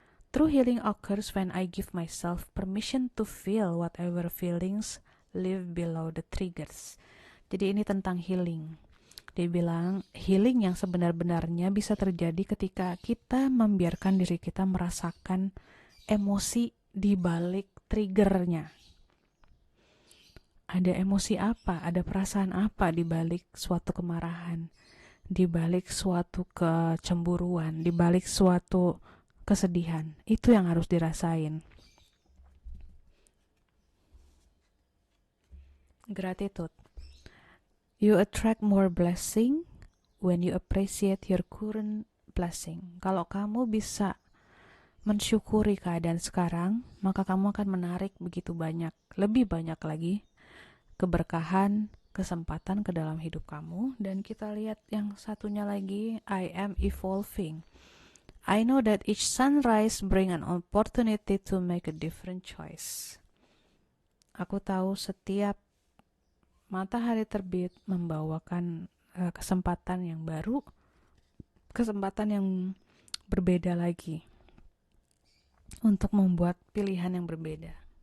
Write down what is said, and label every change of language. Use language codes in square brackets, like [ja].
[en] True healing occurs when I give myself permission to feel whatever feelings live below the triggers. [id] Jadi ini tentang healing. Dia bilang healing yang sebenar-benarnya bisa terjadi ketika kita membiarkan diri kita merasakan emosi di balik triggernya. Ada emosi apa, ada perasaan apa di balik suatu kemarahan, di balik suatu kecemburuan, di balik suatu kesedihan. Itu yang harus dirasain. [en] Gratitude. You attract more blessing when you appreciate your current blessing. [id] Kalau kamu bisa mensyukuri keadaan sekarang, maka kamu akan menarik begitu banyak, lebih banyak lagi keberkahan, kesempatan ke dalam hidup kamu. Dan kita lihat yang satunya lagi, [en] I am evolving. I know that each sunrise bring an opportunity to make a different choice. [id] Aku tahu setiap matahari terbit membawakan kesempatan yang baru, kesempatan yang berbeda lagi untuk membuat pilihan yang berbeda.